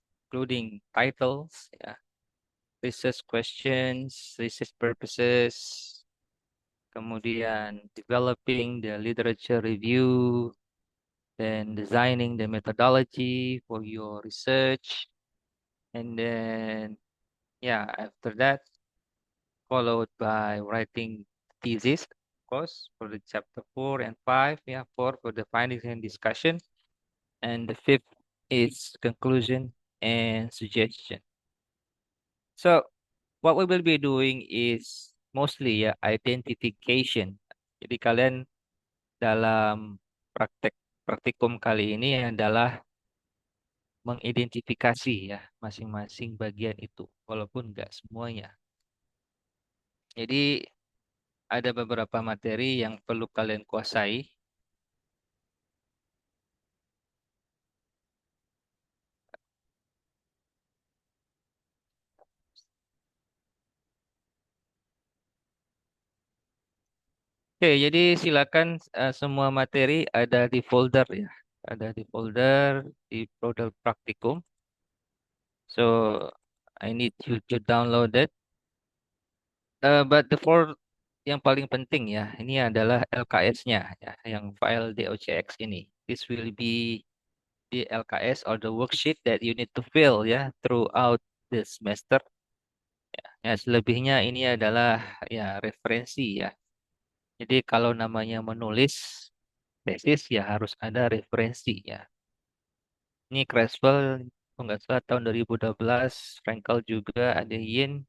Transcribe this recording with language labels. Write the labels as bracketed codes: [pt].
[en] including titles, research questions, research purposes, [id] kemudian [en] developing the literature review, then designing the methodology for your research, and then after that, followed by writing thesis, of course, for the chapter 4 and 5. Yeah, 4 for the findings and discussion, and the fifth is conclusion and suggestion. So what we will be doing is mostly identification. [id] Jadi kalian dalam praktikum kali ini adalah mengidentifikasi ya masing-masing bagian itu, walaupun nggak semuanya. Jadi ada beberapa materi yang perlu kalian kuasai. Oke, jadi silakan semua materi ada di folder ya. Ada di folder di folder praktikum. [en] So I need you to download it. But the for [id] yang paling penting ya, ini adalah LKS-nya ya, yang file docx ini. [en] This will be the LKS or the worksheet that you need to fill ya throughout the semester. [id] Ya, selebihnya ini adalah referensi ya. Jadi kalau namanya menulis tesis ya harus ada referensi ya. Ini Creswell kalau nggak salah tahun 2012, Frankel juga ada Yin.